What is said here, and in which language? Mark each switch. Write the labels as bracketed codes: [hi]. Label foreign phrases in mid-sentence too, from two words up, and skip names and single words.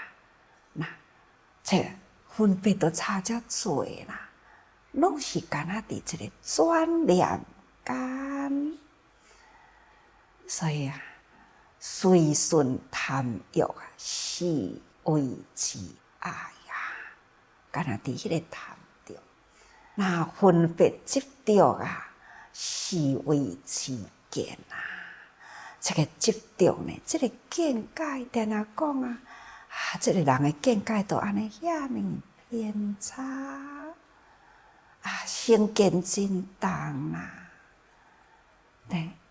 [nan] 这分别都差遮多啦，拢是敢若伫一个转念间，所以随顺贪欲啊，是为之爱啊，敢若伫迄个贪着，那分别执着啊，是为之见啊。这个执着呢，这个见解，定定讲啊，这个人的见解都安尼遐尼偏差成见真重啦。对，